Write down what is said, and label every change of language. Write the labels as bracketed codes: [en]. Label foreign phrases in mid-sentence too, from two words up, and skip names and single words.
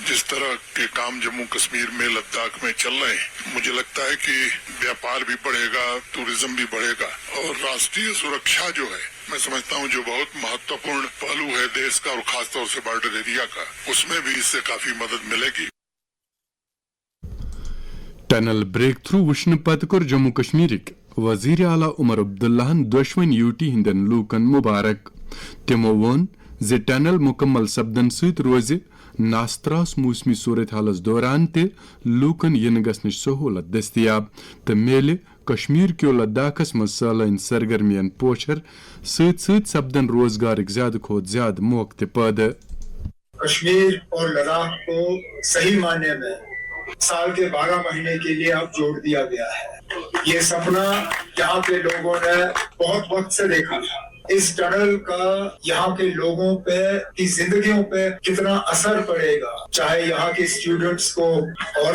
[hi] जिस तरह के काम जम्मू कश्मीर में, लद्दाख में चल रहे हैं, मुझे लगता है कि व्यापार भी बढ़ेगा, टूरिज्म भी बढ़ेगा, और राष्ट्रीय सुरक्षा जो है, मैं समझता हूँ जो बहुत महत्वपूर्ण पहलू है देश का और खासतौर से [en] border area [hi] का, उसमें भी इससे काफी मदद मिलेगी। [en] tunnel break through [ks] वुश्न पत कर जम्मू कश्मीर वजीर आला उमर अब्दुल्लाहन दुश्मन यूटी हिंदन लूकन मुबारक। तिमो वोन जे टनल मुकम्मल सपदन सत रोज नास्त्रास मौसमी सूरत हालस दौरान ते लूकन इन गसन सहूलत दस्तियाब तो मेले कश्मीर क्यो लद्दाखस मज सालान सरगर्मियन पोछर सत सत सपदन रोजगार ज्यादा खोत ज्यादा मौके पैदा। [hi] कश्मीर और लद्दाख को सही मायने में साल के 12 महीने के लिए अब जोड़ दिया गया है। ये सपना यहाँ के लोगों ने बहुत वक्त से देखा था। इस टनल का यहाँ के लोगों पे की जिंदगियों पे कितना असर पड़ेगा, चाहे यहाँ के स्टूडेंट्स को और